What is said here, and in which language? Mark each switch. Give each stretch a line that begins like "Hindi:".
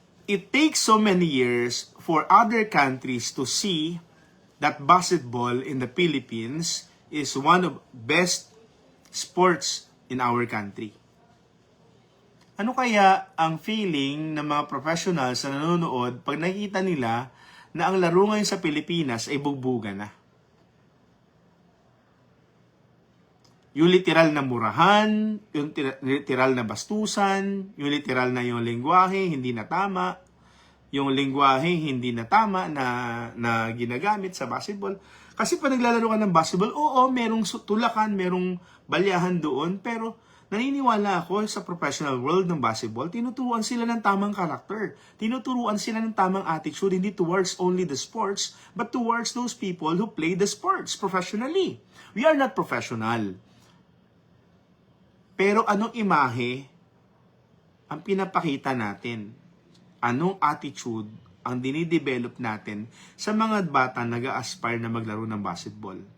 English: It takes so many years for other countries to see that basketball in the Philippines is one of best sports in our country.
Filipino: Ano kaya ang feeling ng mga professionals na nanonood pag nakikita nila na ang laro ngayon sa Pilipinas ay bugbugan na? Yung literal na murahan, yung literal na bastusan, yung literal na yung lengguwahe hindi na tama, yung lengguwahe hindi na tama na ginagamit sa basketball. Kasi pag naglalaro ka ng basketball, oo, merong tulakan, merong balyahan doon, pero naniniwala ako sa professional world ng basketball, tinuturuan sila ng tamang karakter. Tinuturuan sila ng tamang
English: attitude, hindi towards only the sports, but towards those people who play the sports professionally. We are not professional.
Filipino: Pero anong imahe ang pinapakita natin? Anong attitude ang dinidevelop natin sa mga bata nag-a-aspire na maglaro ng basketball?